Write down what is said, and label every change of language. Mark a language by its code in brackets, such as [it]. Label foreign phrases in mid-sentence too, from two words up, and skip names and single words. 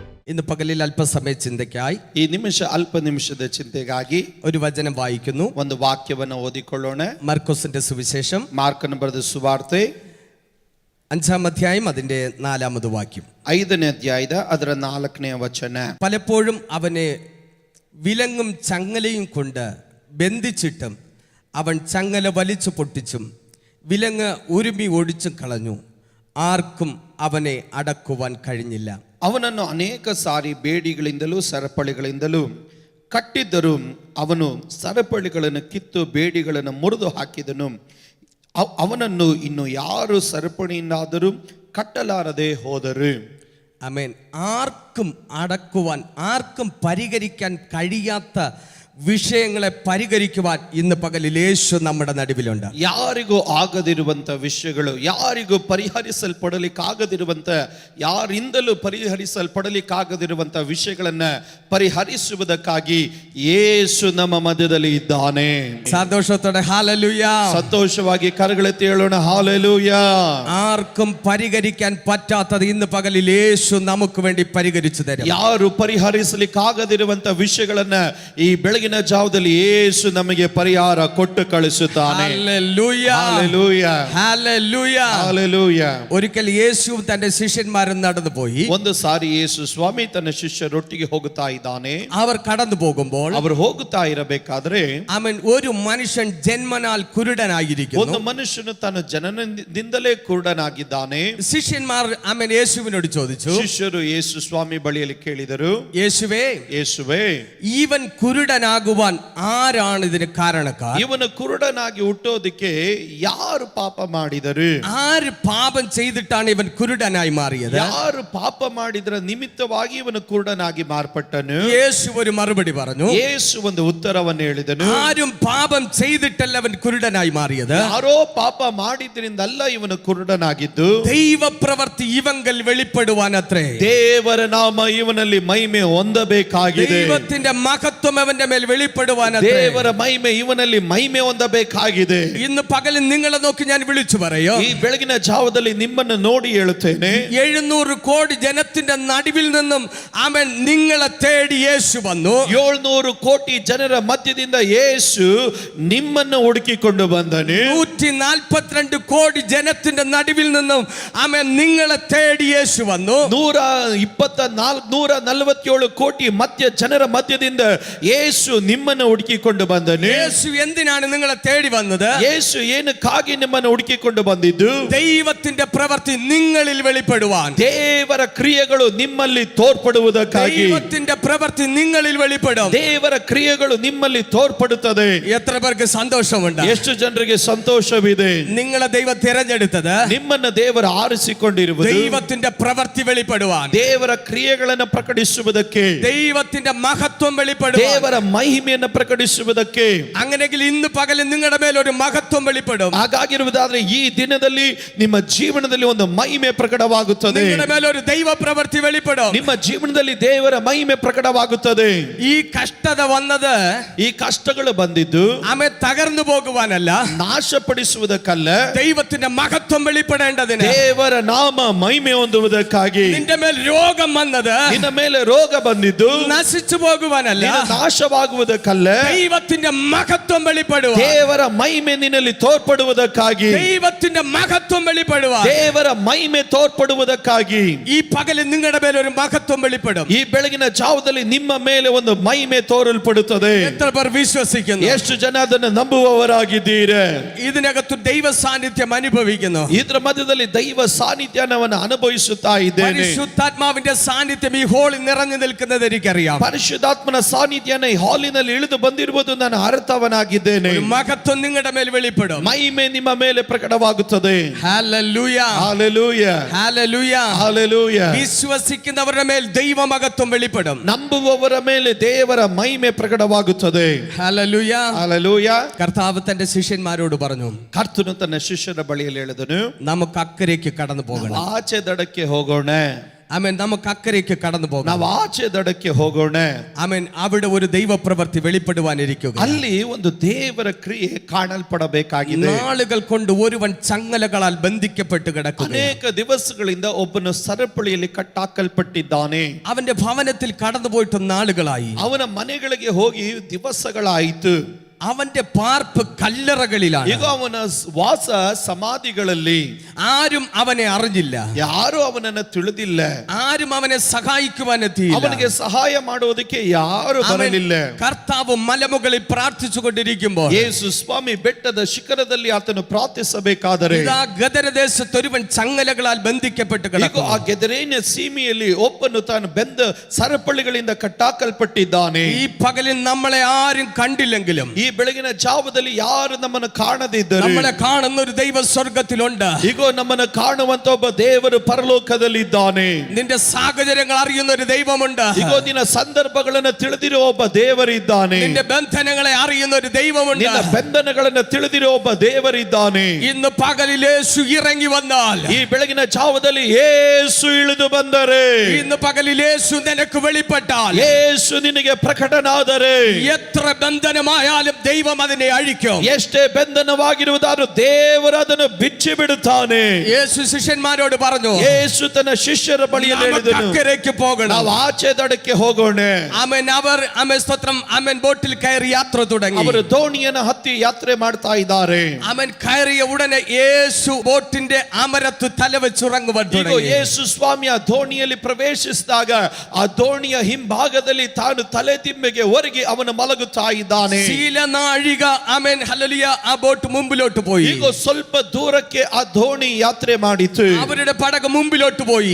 [ml] ഇന്ന് പകലിൽ അല്പസമയ ചിന്തയ്ക്കായി [kn] ಈ ನಿಮಿಷ ಅಲ್ಪ ನಿಮಿಷದ ಚಿಂತೆಗಾಗಿ [ml] ഒരു വചനം വായിക്കുന്നു. [kn] ಒಂದು ವಾಕ್ಯವನ್ನು ಓದಿಕೊಳ್ಳೋಣ. [ml] മർക്കോസിന്റെ സുവിശേഷം [kn] ಮಾರ್ಕನ ಬರೆದ ಸುವಾರ್ತೆ [ml] 5-ാം അധ്യായം അതിന്റെ 4-ാമത് വാക്യം. [kn] 5ನೇ ಅಧ್ಯಾಯದ ಅದರ 4ನೇ ವಚನ. [ml] പലപ്പോഴും അവനെ വിലങ്ങും ചങ്ങലയും കൊണ്ട് ബന്ധിച്ചിട്ടും അവൻ ചങ്ങല വലിച്ചു പൊട്ടിച്ചും വിലങ്ങ് ഉരുമി ഒടിച്ചും കളഞ്ഞു. ആർക്കും അവനെ അടക്കുവാൻ കഴിഞ്ഞില്ല. [kn] ಅವನನ್ನು ಅನೇಕ ಸಾರಿ ಬೇಡಿಗಳಿಂದಲೂ ಸರಪಳಿಗಳಿಂದಲೂ ಕಟ್ಟಿದ್ದರೂ ಅವನು ಸರಪಳಿಗಳನ್ನು ಕಿತ್ತು ಬೇಡಿಗಳನ್ನು ಮುರಿದು ಹಾಕಿದನು. ಅವನನ್ನು ಇನ್ನು ಯಾರು ಸರಪಣಿಯಿಂದಾದರೂ ಕಟ್ಟಲಾರದೆ ಹೋದರು. [ml] ആമേൻ. ആർക്കും അടക്കുവാൻ, ആർക്കും പരിഹരിക്കാൻ കഴിയാത്ത വിഷയങ്ങളെ പരിഹരിക്കുവാൻ ഇന്ന് പകലിൽ യേശു നമ്മുടെ നടുവിലുണ്ട്. [kn] ಯಾರಿಗೂ ಆಗದಿರುವಂತ ವಿಷಯಗಳು, ಯಾರಿಗೂ ಪರಿಹರಿಸಲ್ಪಡಲಿಕ್ಕಾಗದಿರುವಂತ, ಯಾರಿಂದಲೂ ಪರಿಹರಿಸಲ್ಪಡಲಿಕ್ಕಾಗದಿರುವಂತ ವಿಷಯಗಳನ್ನ ಪರಿಹರಿಸುವುದಕ್ಕಾಗಿ ಯೇಸು ನಮ್ಮ ಮಧ್ಯದಲ್ಲಿ ಇದ್ದಾನೆ. [ml] സന്തോഷത്തോടെ ഹല്ലേലൂയ. [kn] ಸಂತೋಷವಾಗಿ ಕರಗಳೆತ್ತಿ ಹೇಳೋಣ ഹല്ലേലൂയ. [ml] ആർക്കും പരിഹരിക്കാൻ പറ്റാത്തത് ഇന്ന് പകലിൽ യേശു നമുക്ക് വേണ്ടി പരിഹരിച്ചു തരും. [kn] ಯಾರು ಪರಿಹರಿಸಲಿಕ್ಕಾಗದಿರುವಂತ ವಿಷಯಗಳನ್ನ ಈ ಬೆಳಗಿನ ಜಾವದಲ್ಲಿ ಯೇಸು ನಮಗೆ ಪರಿಹಾರ ಕೊಟ್ಟು ಕಳಿಸುತ್ತಾನೆ. [ml] ഹല്ലേലൂയ. ഹല്ലേലൂയ. ഹല്ലേലൂയ. ഹല്ലേലൂയ. ഒരിക്കൽ യേശു തന്റെ ശിഷ്യന്മാരും നടന്നു പോയി. [kn] ಒಂದು ಸಾರಿ ಯೇಸು ಸ್ವಾಮಿ ತನ್ನ ಶಿಷ್ಯರೊಟ್ಟಿಗೆ ಹೋಗುತ್ತಾ ಇದ್ದಾನೆ. [ml] അവർ കടന്നു പോകുമ്പോൾ, [kn] ಅವರು ಹೋಗುತ್ತಾ ಇರಬೇಕಾದ್ರೆ, [ml] ആമേൻ, ഒരു മനുഷ്യൻ ജന്മനാൽ കുരുടനായിരിക്കുന്നു. [kn] ಒಂದು ಮನುಷ್ಯನು ತನ್ನ ಜನನದಿಂದಲೇ ಕುರುಡನಾಗಿದ್ದಾನೆ. [ml] ശിഷ്യന്മാർ ആമേൻ യേശുവിനോട് ചോദിച്ചു. [kn] ಶಿಷ್ಯರು ಯೇಸು ಸ್ವಾಮಿ ಬಳಿಯಲ್ಲಿ ಕೇಳಿದರು, [ml] യേശുവേ, [kn] ಯೇಸುವೇ, [ml] ഈവൻ കുരുടനാകുവാൻ ആരാണ് ഇതിന് കാരണക്കാർ? [kn] ಇವನು ಕುರುಡನಾಗಿ ಹುಟ್ಟೋದಕ್ಕೆ ಯಾರು ಪಾಪ ಮಾಡಿದರು? [ml] ആര് പാപം ചെയ്തിട്ടാണ് ഇവൻ കുരുടനായി മാറിയത്? [kn] ಯಾರು ಪಾಪ ಮಾಡಿದ್ರ ನಿಮಿತ್ತವಾಗಿ ಇವನು ಕುರುಡನಾಗಿ ಮಾರ್ಪಟ್ಟನು? [ml] യേശു ഒരു മറുപടി പറഞ്ഞു. [kn] ಯೇಸು ಒಂದು ಉತ್ತರವನ್ನು ಹೇಳಿದನು. [ml] ആരും പാപം ചെയ്തിട്ടല്ല അവൻ കുരുടനായി മാറിയത്. [kn] ಯಾರೋ ಪಾಪ ಮಾಡಿದ್ರಿಂದಲ್ಲ ಇವನು ಕುರುಡನಾಗಿದ್ದು, [ml] ദൈവപ്രവൃത്തി ഇവങ്കൽ വെളിപ്പെടുവാൻ അത്രേ. [kn] ದೇವರ ನಾಮ ಇವನಲ್ಲಿ ಮಹಿಮೆ ಹೊಂದಬೇಕಾಗಿದೆ. [ml] ദൈവത്തിന്റെ മഹത്വം അവന്റെ മേൽ വെളിപ്പെടുവാൻ അത്രേ. [kn] ದೇವರ ಮಹಿಮೆ ಇವನಲ್ಲಿ ಮಹಿಮೆ ಹೊಂದಬೇಕಾಗಿದೆ. [ml] ഇന്ന് പകലിൽ നിങ്ങളെ നോക്കി ഞാൻ വിളിച്ചു പറയോ, [kn] ಈ ಬೆಳಗಿನ ಜಾವದಲ್ಲಿ ನಿಮ್ಮನ್ನು ನೋಡಿ ಹೇಳುತ್ತೇನೆ, [ml] 700 കോടി ജനത്തിന്റെ നടുവിൽ നിന്നും ആമേൻ നിങ്ങളെ തേടി യേശു വന്നു. [kn] 700 ಕೋಟಿ ಜನರ ಮಧ್ಯದಿಂದ ಯೇಸು ನಿಮ್ಮನ್ನು ಹುಡುಕಿಕೊಂಡು ಬಂದನು. [ml] 142 കോടി ജനത്തിന്റെ നടുവിൽ നിന്നും ആമേൻ നിങ്ങളെ തേടി യേശു വന്നു. [kn] 147 ಕೋಟಿ ಜನರ ಮಧ್ಯದಿಂದ ಯೇಸು ನಿಮ್ಮನ್ನು ಹುಡುಕಿಕೊಂಡು ಬಂದನು. [ml] യേശു എന്തിനാണ് നിങ്ങളെ തേടി വന്നത്? [kn] ಯೇಸು ಏನಕ್ಕಾಗಿ ನಿಮ್ಮನ್ನು ಹುಡುಕಿಕೊಂಡು ಬಂದಿದ್ದು? [ml] ദൈവത്തിന്റെ പ്രവൃത്തി നിങ്ങളിൽ വെളിപ്പെടുവാൻ, [kn] ದೇವರ ಕ್ರಿಯೆಗಳು ನಿಮ್ಮಲ್ಲಿ ತೋರ್ಪಡುವುದಕ್ಕಾಗಿ. [ml] ദൈവത്തിന്റെ പ്രവൃത്തി നിങ്ങളിൽ വെളിപ്പെടും. [kn] ದೇವರ ಕ್ರಿಯೆಗಳು ನಿಮ್ಮಲ್ಲಿ ತೋರ್ಪಡುತ್ತದೆ. [ml] എത്ര പേർക്ക് സന്തോഷമുണ്ട്? [kn] ಎಷ್ಟು ಜನರಿಗೆ ಸಂತೋಷವಿದೆ? [ml] നിങ്ങളെ ദൈവം തിരഞ്ഞെടുത്തത് [kn] ನಿಮ್ಮನ್ನು ದೇವರು ಆರಿಸಿಕೊಂಡಿರುವುದು [ml] ദൈവത്തിന്റെ പ്രവൃത്തി വെളിപ്പെടുവാൻ, [kn] ದೇವರ ಕ್ರಿಯೆಗಳನ್ನು ಪ್ರಕಟಿಸುವುದಕ್ಕೆ, [ml] ദൈവത്തിന്റെ മഹത്വം വെളിപ്പെടുവാൻ, [kn] ದೇವರ ಮಹಿಮೆಯನ್ನು ಪ್ರಕಟಿಸುವುದಕ್ಕೆ. [ml] അങ്ങനെയെങ്കിൽ ഇന്ന് പകൽ നിങ്ങളുടെ മേൽ ഒരു മഹത്വം വെളിപ്പെടും. [kn] ಹಾಗಾಗಿರುವುದಾದ್ರೆ ಈ ದಿನದಲ್ಲಿ ನಿಮ್ಮ ಜೀವನದಲ್ಲಿ ಒಂದು ಮಹಿಮೆ ಪ್ರಕಟವಾಗುತ್ತದೆ. [ml] നിങ്ങളുടെ മേൽ ഒരു ദൈവ പ്രവൃത്തി വെളിപ്പെടും. [kn] ನಿಮ್ಮ ಜೀವನದಲ್ಲಿ ದೇವರ ಮಹಿಮೆ ಪ್ರಕಟವಾಗುತ್ತದೆ. [ml] ഈ കഷ്ടത വന്നത്, [kn] ಈ ಕಷ್ಟಗಳು ಬಂದಿದ್ದು [ml] ആമേ തകർന്നു പോകുവാനല്ല, [kn] ನಾಶಪಡಿಸುವುದಕ್ಕಲ್ಲ, [ml] ദൈവത്തിന്റെ മഹത്വം വെളിപ്പെടേണ്ടതിന്. [kn] ದೇವರ ನಾಮ ಮಹಿಮೆ ಹೊಂದುವುದಕ್ಕಾಗಿ. [ml] നിന്റെ മേൽ രോഗം വന്നത് [kn] ನಿನ್ನ ಮೇಲೆ ರೋಗ ಬಂದಿದ್ದು [ml] നശിച്ചു പോകുവാനല്ല, [kn] ನಾಶವಾಗುವುದಕ್ಕಲ್ಲ, [ml] ദൈവത്തിന്റെ മഹത്വം വെളിപ്പെടുവാൻ. [kn] ದೇವರ ಮಹಿಮೆ ನಿನ್ನಲ್ಲಿ ತೋರ್ಪಡುವುದಕ್ಕಾಗಿ. [ml] ദൈവത്തിന്റെ മഹത്വം വെളിപ്പെടുവാൻ, [kn] ದೇವರ ಮಹಿಮೆ ತೋರ್ಪಡುವುದಕ್ಕಾಗಿ. [ml] ഈ പകലിൽ നിങ്ങളുടെ മേൽ ഒരു മഹത്വം വെളിപ്പെടും. [kn] ಈ ಬೆಳಗಿನ ಜಾವದಲ್ಲಿ ನಿಮ್ಮ ಮೇಲೆ ಒಂದು ಮಹಿಮೆ ತೋರಲ್ಪಡುತ್ತದೆ. [ml] എത്ര പേർ വിശ്വസിക്കുന്നു? [kn] ಎಷ್ಟು ಜನ ಅದನ್ನು ನಂಬುವವರಾಗಿದ್ದೀರಾ? [ml] ഇതിനകത്ത് ദൈവ സാന്നിധ്യം അനുഭവിക്കുന്നു. [kn] ಇದರ ಮಧ್ಯದಲ್ಲಿ ದೈವ ಸಾನ್ನಿಧ್ಯವನ್ನು ಅನುಭವಿಸುತ್ತಾ ಇದ್ದೇನೆ. [ml] പരിശുദ്ധാത്മാവിന്റെ സാന്നിധ്യം ഈ ഹോളിൽ നിറഞ്ഞു നിൽക്കുന്നത് എനിക്കറിയാം. [kn] ಪರಿಶುದ್ಧಾತ್ಮನ ಸಾನ್ನಿಧ್ಯನ ಈ ಹಾಲಿನಲ್ಲಿ ಇಳಿದು ಬಂದಿರುವುದು ನಾನು ಅರ್ಥವನಾಗಿದ್ದೇನೆ. [ml] ഒരു മഹത്വം നിങ്ങളുടെ മേൽ വെളിപ്പെടും. [kn] ಮಹಿಮೆ ನಿಮ್ಮ ಮೇಲೆ ಪ್ರಕಟವಾಗುತ್ತದೆ. [ml] ഹല്ലേലൂയ, ഹല്ലേലൂയ, ഹല്ലേലൂയ, ഹല്ലേലൂയ. വിശ്വസിക്കുന്നവരുടെ മേൽ ദൈവ മഹത്വം വെളിപ്പെടും. [kn] ನಂಬುವವರ ಮೇಲೆ ದೇವರ ಮಹಿಮೆ ಪ್ರಕಟವಾಗುತ್ತದೆ. [ml] ഹല്ലേലൂയ, ഹല്ലേലൂയ. കർത്താവ് തന്റെ ശിഷ്യന്മാരോട് പറഞ്ഞു, [kn] ಕರ್ತನು ತನ್ನ ಶಿಷ್ಯರ ಬಳಿಯಲ್ಲಿ ಹೇಳಿದನು, [ml] നമുക്ക് അക്കരയ്ക്ക് കടന്നു പോകണം. [kn] ಆಚೆ ದಡಕ್ಕೆ ಹೋಗೋಣ. [ml] ആമേൻ നമുക്ക് അക്കരയ്ക്ക് കടന്നു പോകാം. [kn] ನಾವು ಆಚೆ ದಡಕ್ಕೆ ಹೋಗೋಣ. [ml] ആമേൻ അവിടെ ഒരു ദൈവപ്രവൃത്തി വെളിപ്പെടുവാനിരിക്കുക. [kn] ಅಲ್ಲಿ ಒಂದು ದೇವರ ಕ್ರಿಯೆ ಕಾಣಲ್ಪಡಬೇಕಾಗಿದೆ. [ml] നാളുകൾ കൊണ്ട് ഒരുവൻ ചങ്ങലകളാൽ ബന്ധിക്കപ്പെട്ട് കിടക്കുന്നു. [kn] ಅನೇಕ ದಿವಸಗಳಿಂದ ಒಬ್ಬನು ಸರಪಳಿಯಲ್ಲಿ ಕಟ್ಟಾಕಲ್ಪಟ್ಟಿದ್ದಾನೆ. [ml] അവന്റെ ഭവനത്തിൽ കടന്നുപോയിട്ട് നാളുകളായി. [kn] ಅವನ ಮನೆಗಳಿಗೆ ಹೋಗಿ ದಿವಸಗಳಾಯಿತು. [ml] അവന്റെ പാർപ്പ് കല്ലറകളിലാണ്. [kn] ಈಗ ಅವನ ವಾಸ ಸಮಾಧಿಗಳಲ್ಲಿ. [ml] ആരും അവനെ അറിഞ്ഞില്ല, [kn] ಯಾರು ಅವನನ್ನು ತಿಳಿದಿಲ್ಲ, [ml] ആരും ಅವനെ സഹായിക്കുവാനെത്തിയില്ല. [kn] ಅವನಿಗೆ ಸಹಾಯ ಮಾಡುವುದಕ್ಕೆ ಯಾರು ಬರಲಿಲ್ಲ. [ml] കർത്താവ് മലമുകളിൽ പ്രാർത്ഥിച്ചുകൊണ്ടിരിക്കുമ്പോൾ [kn] ಯೇಸು ಸ್ವಾಮಿ ಬೆಟ್ಟದ ಶಿಖರದಲ್ಲಿ ಆತನು ಪ್ರಾರ್ಥಿಸಬೇಕಾದರೆ [ml] ഇതാ ഗദരദേശത്ത് ഒരുവൻ ചങ്ങലകളാൽ ബന്ധിക്കപ്പെട്ട് [kn] ಈಗ [ml] കിടക്കുന്നു. [kn] ಆ ಗೆದರೇನ ಸೀಮೆಯಲ್ಲಿ ಒಬ್ಬನು ತಾನು ಬೆಂದ ಸರಪಳಿಗಳಿಂದ ಕಟ್ಟಾಕಲ್ಪಟ್ಟಿದ್ದಾನೆ. [ml] ഈ പകലിൽ നമ്മളെ ആരും കണ്ടില്ലെങ്കിലും [kn] ಈ ಬೆಳಗಿನ ಜಾವದಲ್ಲಿ ಯಾರು ನಮ್ಮನ್ನು ಕಾಣದಿದ್ದರು, [ml] നമ്മളെ കാണുന്ന ഒരു ദൈവ സ്വർഗത്തിലുണ്ട്. [kn] ಈಗ ನಮ್ಮನ್ನು ಕಾಣುವಂತ ಒಬ್ಬ ದೇವರು ಪರಲೋಕದಲ್ಲಿದ್ದಾನೆ. [ml] നിന്റെ സാഹചര്യങ്ങൾ അറിയുന്ന ഒരു ദൈവമുണ്ട്. [kn] ಈಗ ನಿನ್ನ ಸಂದರ್ಭಗಳನ್ನು ತಿಳಿದಿರುವ ಒಬ್ಬ ದೇವರಿದ್ದಾನೆ. [ml] നിന്റെ ബന്ധനങ്ങളെ അറിയുന്ന ഒരു ദൈവമുണ്ട്. [kn] ನಿನ್ನ ಬಂಧನಗಳನ್ನು ತಿಳಿದಿರುವ ಒಬ್ಬ ದೇವರಿದ್ದಾನೆ. [ml] ഇന്ന് പകലിൽ യേശു ഇറങ്ങി വന്നാൽ, [kn] ಈ ಬೆಳಗಿನ ಜಾವದಲ್ಲಿ ಯೇಸು ಇಳಿದು ಬಂದರೆ, [ml] ഇന്ന് പകലിൽ യേശു നിനക്ക് വെളിപ്പെട്ടാൽ, [kn] ಯೇಸು ನಿನಗೆ ಪ್ರಕಟನಾದರೆ, [ml] എത്ര ബന്ധനമായാലും ദൈവം അതിനെ അഴിക്കും. [kn] ಎಷ್ಟೇ ಬಂಧನವಾಗಿರುವುದಾದರೂ ದೇವರು ಅದನ್ನು ಬಿಚ್ಚಿ ಬಿಡುತ್ತಾನೆ. [ml] യേശു ശിഷ്യന്മാരോട് പറഞ്ഞു, [kn] ಯೇಸು ತನ್ನ ಶಿಷ್ಯರ ಬಳಿಯಲ್ಲಿ ಹೇಳಿದನು, [ml] അക്കരയ്ക്ക് പോകണം. [kn] ನಾವು ಆಚೆ ದಡಕ್ಕೆ ಹೋಗೋಣ. [ml] ആമേൻ. അവർ ആമേൻ സ്തോത്രം ആമേൻ ബോട്ടിൽ കയറി യാത്ര തുടങ്ങി. [kn] ಅವರು ದೋಣಿಯನ್ನು ಹತ್ತಿ ಯಾತ್ರೆ ಮಾಡ್ತಾ ಇದ್ದಾರೆ. [ml] ആമേൻ കയറിയ ഉടനെ യേശു ബോട്ടിന്റെ അമരത്ത് തലവെച്ചുറങ്ങുവാൻ [kn] ಈಗ [ml] തുടങ്ങി. [kn] ಯೇಸು ಸ್ವಾಮಿ ಆ ದೋಣಿಯಲ್ಲಿ ಪ್ರವೇಶಿಸಿದಾಗ ಆ ದೋಣಿಯ ಹಿಂಭಾಗದಲ್ಲಿ ತಾನು ತಲೆ ತಿಮ್ಮೆಗೆ ಒರಗಿ ಅವನು ಮಲಗುತ್ತಾ ಇದ್ದಾನೆ. [ml] നാഴിക ആമേൻ ഹല്ലേലൂയ ആ ബോട്ട് മുമ്പിലോട്ട് പോയി. [kn] ಈಗ ಸ್ವಲ್ಪ ದೂರಕ್ಕೆ ಆ ದೋಣಿ ಯಾತ್ರೆ ಮಾಡಿತು. [ml] അവരുടെ പടക മുമ്പിലോട്ട് പോയി.